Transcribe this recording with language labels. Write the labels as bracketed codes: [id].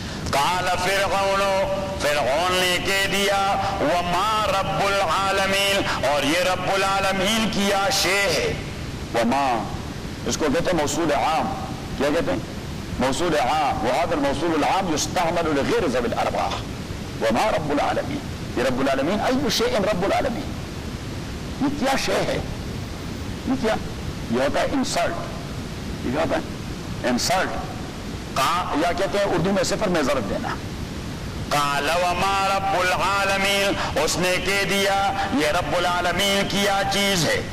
[ar] قال [ur] فرعون نے کہہ دیا [ar] وما رب العالمین, [ur] اور یہ رب العالمین کیا شے ہے. وما اس کو کہتے ہیں موصول عام, کیا کہتے ہیں؟ موصول عام. [ar] وهذا الموصول العام يستعمل لغير ذوي الارواح. وما رب العالمین, [ur] یہ رب العالمین [ar] ای شیء رب العالمین, [ur] یہ کیا شے ہے, یہ کیا, یہ ہوتا ہے انسلٹ, یہ کیا ہوتا ہے انسلٹ, یا کہتے ہیں اردو میں صفر میں ضرب دینا. [ar] قال وما رب العالمین, [ur] اس نے کہہ دیا یہ رب العالمین کیا چیز ہے.